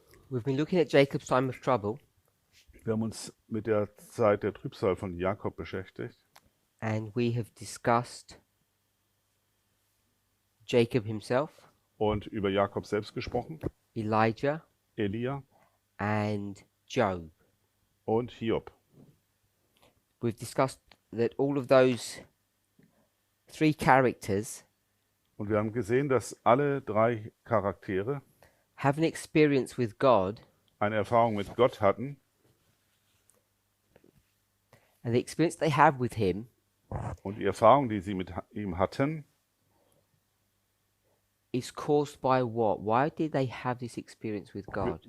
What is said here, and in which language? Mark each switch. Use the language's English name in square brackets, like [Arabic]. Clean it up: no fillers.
[English] We've been looking at Jacob's time of trouble, [German] Wir haben uns mit der Zeit der Trübsal von Jakob beschäftigt [English] and we have discussed Jacob himself, [German] und über Jakob selbst gesprochen, [English] Elijah, [German] Elia [English] and Job. [German] und Hiob. [English] We've discussed that all of those three characters [German] Und wir haben gesehen, dass alle drei Charaktere [English] have an experience with God, [German] eine Erfahrung mit Gott hatten [English] and the experience they have with Him [German] und die Erfahrung, die sie mit ihm hatten, [English] is caused by what? Why did they have this experience with God?